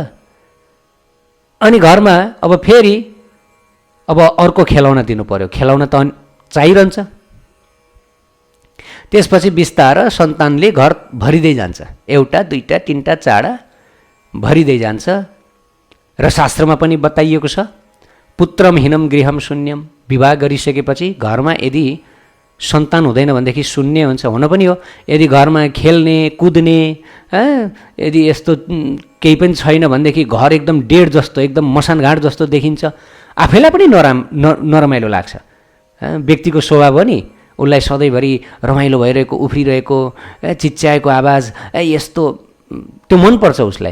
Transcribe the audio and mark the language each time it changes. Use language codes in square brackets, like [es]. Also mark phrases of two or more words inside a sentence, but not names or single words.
[ne] अनि घरमा अब फेरि अब अर्को खेलौना दिनु पर्यो, खेलौना त चाहिरहन्छ। त्यसपछि बिस्तार सन्तानले घर भरिँदै जान्छ, एउटा दुईटा तिनवटा चारवटा भरिँदै जान्छ। र शास्त्रमा पनि बताइएको छ, [sa] पुत्रम हिनम गृहम शून्यम। [ne] विवाह गरिसकेपछि घरमा यदि सन्तान हुँदैन भनेदेखि शून्य हुन्छ। हुन पनि हो, यदि घरमा खेल्ने कुद्ने यदि यस्तो केही पनि छैन भनेदेखि घर एकदम डेढ जस्तो, एकदम मसानघाट जस्तो देखिन्छ। आफैलाई पनि नरमाइलो लाग्छ। व्यक्तिको स्वभाव हो नि, उसलाई सधैँभरि रमाइलो भइरहेको, उफ्रिरहेको, चिच्याएको आवाज यस्तो त्यो मनपर्छ उसलाई।